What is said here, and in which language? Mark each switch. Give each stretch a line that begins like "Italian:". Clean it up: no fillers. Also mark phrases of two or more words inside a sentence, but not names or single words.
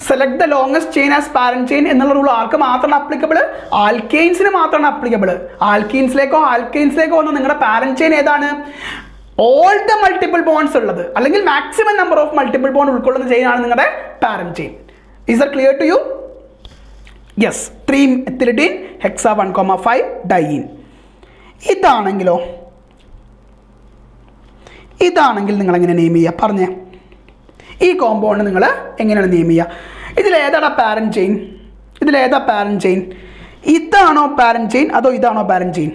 English: select the longest chain as parent chain
Malayalam: എന്നുള്ള റൂൾ ആർക്ക് മാത്രമാണ് അപ്ലിക്കബിൾ? ആൽക്കെയിൻസിന് മാത്രമാണ് അപ്ലിക്കബിൾ. ആൽക്കെയിൻസിലേക്കോ വന്ന നിങ്ങളുടെ
English: parent chain
Malayalam: ഏതാണ്?
English: all the multiple bonds
Malayalam: ഉള്ളത് അല്ലെങ്കിൽ
English: maximum number of multiple bond
Malayalam: ഉൾക്കൊള്ളുന്ന ചെയിൻ ആണ് നിങ്ങളുടെ
English: parent chain. is that clear to you? yes. 3-ethylidene hexa 1,5 diene.
Malayalam: ഇതാണെങ്കിൽ നിങ്ങൾ എങ്ങനെ നെയിം ചെയ്യുക? പറഞ്ഞേ. ഈ കോമ്പൗണ്ട് നിങ്ങൾ എങ്ങനെയാണ് നെയിം ചെയ്യുക? ഇതിലേതാണ്
English: parent chain?
Malayalam: ഇതാണോ
English: parent chain
Malayalam: അതോ ഇതാണോ
English: parent chain?